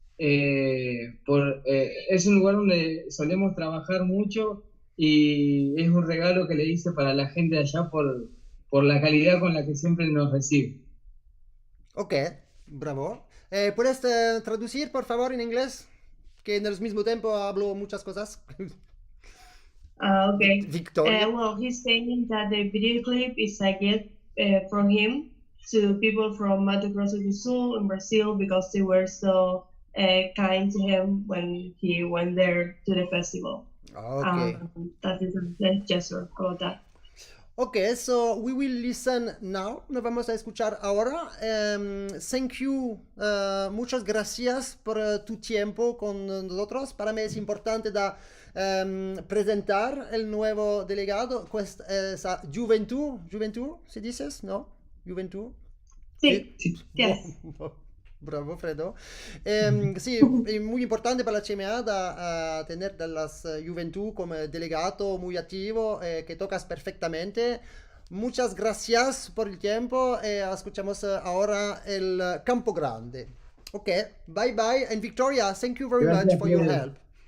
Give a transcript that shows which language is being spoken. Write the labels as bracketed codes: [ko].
[es] Es un lugar donde solemos trabajar mucho y es un regalo que le hice para la gente de allá por la calidad con la que siempre nos recibe. Ok, bravo. ¿Puedes traducir, por favor, en inglés? Que en el mismo tiempo hablo muchas cosas. [en] Okay. Victoria. Well, he's saying that the video clip is a gift from him to people from Mato Grosso do Sul in Brazil because they were so kind to him when he went there to the festival. Okay. That is a gesture about that. Okay, so we will listen now. [es] Nos vamos a escuchar ahora. [en] Thank you. [es] Muchas gracias por tu tiempo con nosotros. Para mí es importante presentar el nuevo delegado. Questa es Juventud, ¿se dices? ¿No? Juventud. Sí, yes. Bravo, Fredo. Sí, es muy importante para la CMA tener de las Juventud como delegado muy activo, que tocas perfectamente. Muchas gracias por el tiempo. Escuchamos ahora el Campo Grande. [en] Ok, bye bye. And Victoria, thank you very much for your help.